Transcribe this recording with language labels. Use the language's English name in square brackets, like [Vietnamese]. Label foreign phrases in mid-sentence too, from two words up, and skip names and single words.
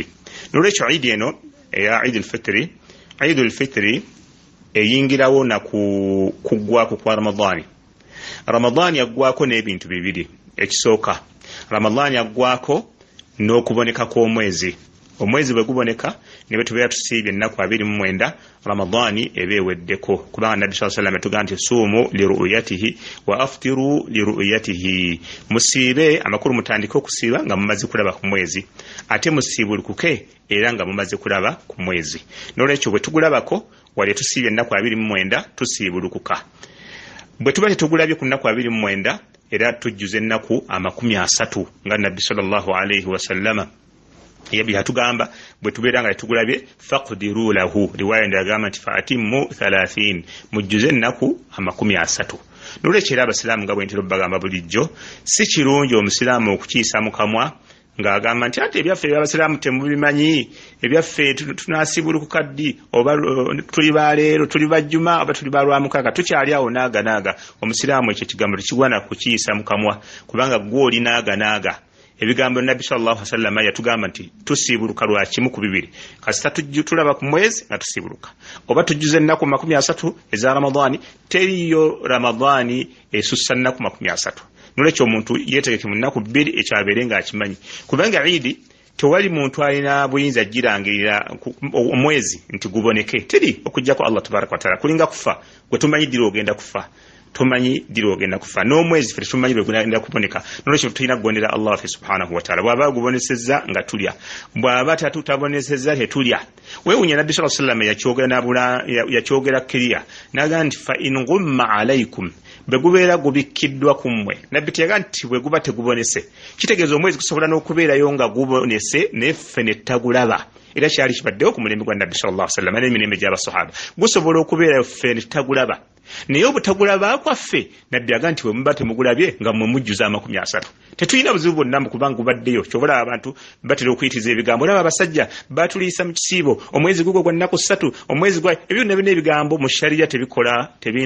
[Ganda] Nolwekyo idi eno eya Eid al-Fitri eyingirawo na kuggwako kwa Ramadani. Ramadani yaggwako n'ebintu bibiri. Ekisooka, Ramadani yaggwako n'okuboneka kw'omwezi. Omwezi bwe guboneka ne bwe tubeera tusiibye ennaku 29 Ramadani eba eweddeko, kubanga Nabbi [Arabic] صلى الله عليه وسلم [Ganda] yatugamba nti [Arabic] صوموا لرؤيته وأفطروا لرؤيته, [Ganda] musiibe amakulu mutandike okusiiba nga mumaze kulaba ku mwezi, ate musiibulukuke era nga mumaze kulaba ku mwezi. Nolwekyo bwe tugulabako wali tusiibye ennaku 29 tusiibulukuka. Bwe tuba tetugulabye ku nnaku 29 era tujjuza ennaku 30 nga Nabbi [Arabic] صلى الله عليه وسلم [Ganda] yatugamba bwe tubeera nga tetugulabye [Arabic] فاقدروا له, [Ganda] riwaya ndagamba nti fa'atimmu 30, mujjuze ennaku 30. Nolwekyo era Abasiraamu nga bwe ntera bagamba bulijjo, si kirungi Omusiraamu okukiisa mu kamwa ng'agamba nti ate ebyaffe eby'Abasiraamu temubimanyi, ebyaffe tunasiibulukuka ddi, oba tuli baleero, tuli bajjuma, oba tuli balwamukaaga, tukyali awo naaga. Omusiraamu ekyo kigambo tekigwana kukiisa mu kamwa, kubanga gwe oli naaga. Ebigambo Nabbi [Arabic] صلى الله عليه وسلم [Ganda] yatugamba nti tusiibuluka lwa kimu ku bibiri. Kasita tulaba ku mwezi nga tusiibuluka, oba tujjuze ennaku 30 eza Ramadani, teriyo Ramadani esussa ennaku 30. Nolwekyo omuntu yeetegeke mu nnaku 2 ekyo abeere ng'akimanyi, kubanga idi tewali muntu alina buyinza girangirira omwezi nti guboneke, teri okujjako Allah [Arabic] تبارك وتعالى. [Ganda] Kulinga kufa, gwe tumanyi dira ogenda kufa, tumanyi dira ogenda kufa, n'omwezi ffe tumanyi bwe gugenda kuboneka. Nolwekyo tulina kugondera Allah [Arabic] سبحانه وتعالى. [Ganda] Bw'aba gubonesezza nga tulya, bw'aba tatabonesezza tetulya. Weewunya Nabbi [Arabic] صلى الله عليه وسلم [Ganda] yakyogera kiriya n'agamba nti [Arabic] فإن غم عليكم, [Ganda] bwe gubeera gubikkiddwa ku mmwe. Nabbi teyaga nti bwe guba tegubonese, kitegeeza omwezi gusobola n'okubeerayo nga gubonese neffe ne tagulaba. Era kyali kibaddewo ku mulembe gwa Nabbi [Arabic] صلى الله عليه وسلم [Ganda] n'emirembe gy'abasahaba, gusobola okubeerayo ffe ne tagulaba. naye obutagulaba kwaffe nabbi aga nti bwe muba temugulabye nga mwe mujjuza 30 tetulina buzibu bwonna kubanga gubaddeyo kyobola abantu batera okuyitiza ebigambo olaba abasajja batuliisa mu kisiibo omwezi gugwo gwa nnaku 3 omwezi gwa ebyo nebina ebigambo mu sharia tebikola tebina